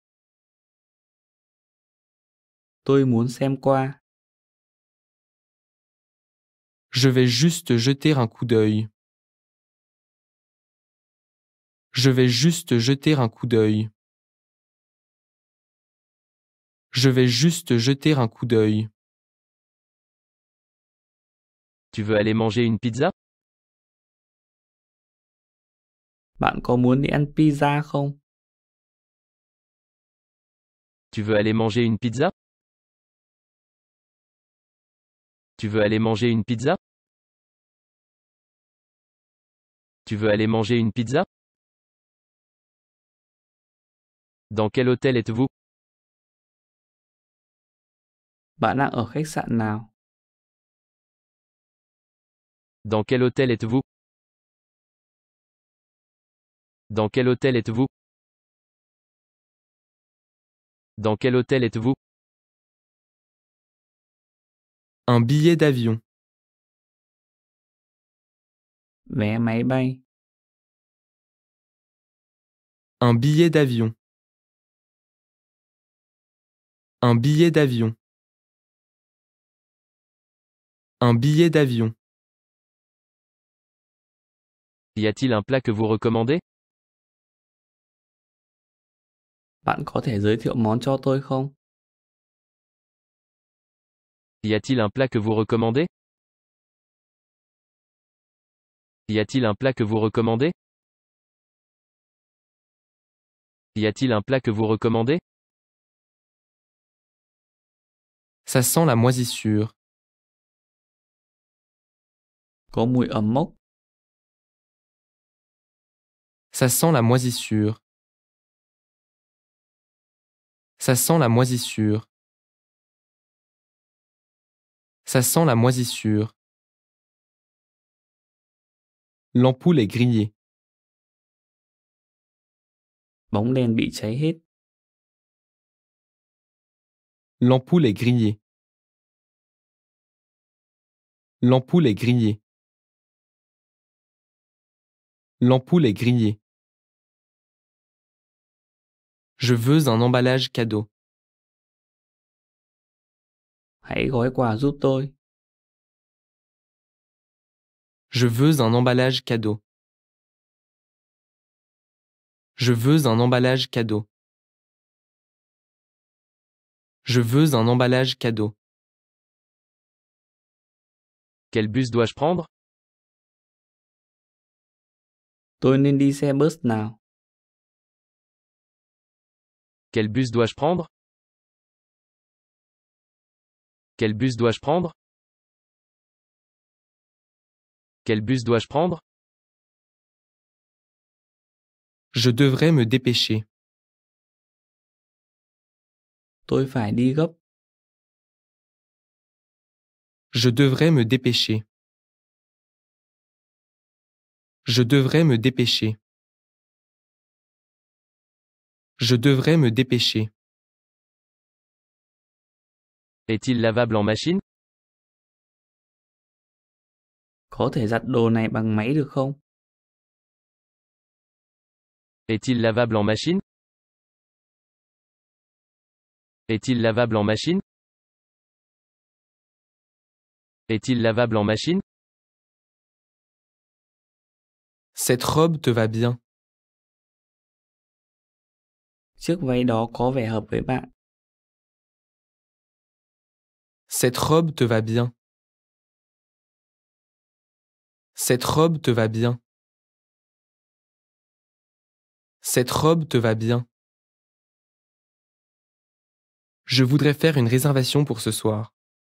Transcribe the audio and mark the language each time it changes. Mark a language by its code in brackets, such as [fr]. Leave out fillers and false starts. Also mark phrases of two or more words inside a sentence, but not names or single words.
[vi] Tôi muốn xem qua. [fr] Je vais juste jeter un coup d'œil. Je vais juste jeter un coup d'œil. Je vais juste jeter un coup d'œil. Tu veux aller manger une pizza? [vi] Bạn có muốn đi ăn pizza không? [fr] Tu veux aller manger une pizza? Tu veux aller manger une pizza? Tu veux aller manger une pizza? Dans quel hôtel êtes-vous? [vi] Bạn đang ở khách sạn nào? [fr] Dans quel hôtel êtes-vous? Dans quel hôtel êtes-vous? Dans quel hôtel êtes-vous? Un billet d'avion. [vi] Vé máy bay. [fr] Un billet d'avion. Un billet d'avion. Un billet d'avion. Y a-t-il un plat que vous recommandez? [vi] Bạn có thể giới thiệu món cho tôi không? [fr] Y a-t-il un plat que vous recommandez? Y a-t-il un plat que vous recommandez? Y a-t-il un plat que vous recommandez? Ça sent la moisissure. [vi] Có mùi ẩm mốc. [fr] Ça sent la moisissure. Ça sent la moisissure. Ça sent la moisissure. L'ampoule est grillée. [vi] Bóng đèn bị cháy hết. [fr] L'ampoule est grillée. L'ampoule est grillée. L'ampoule est grillée. Je veux un emballage cadeau. [vi] Hãy gói quà giúp tôi. [fr] Je veux un emballage cadeau. Je veux un emballage cadeau. Je veux un emballage cadeau. Quel bus dois-je prendre? [vi] Tôi nên đi xe bus nào? [fr] Quel bus dois-je prendre? Quel bus dois-je prendre? Quel bus dois-je prendre? Je devrais me dépêcher. [vi] Tôi phải đi gấp. [fr] Je devrais me dépêcher. Je devrais me dépêcher. Je devrais me dépêcher. Est-il lavable en machine? [vi] Có thể giặt đồ này bằng máy được không? [fr] Est-il lavable en machine? Est-il lavable en machine? Est-il lavable en machine? Cette robe te va bien. [vi] Chiếc váy đó có vẻ hợp với bạn. [fr] Cette robe te va bien. Cette robe te va bien. Cette robe te va bien. Je voudrais faire une réservation pour ce soir.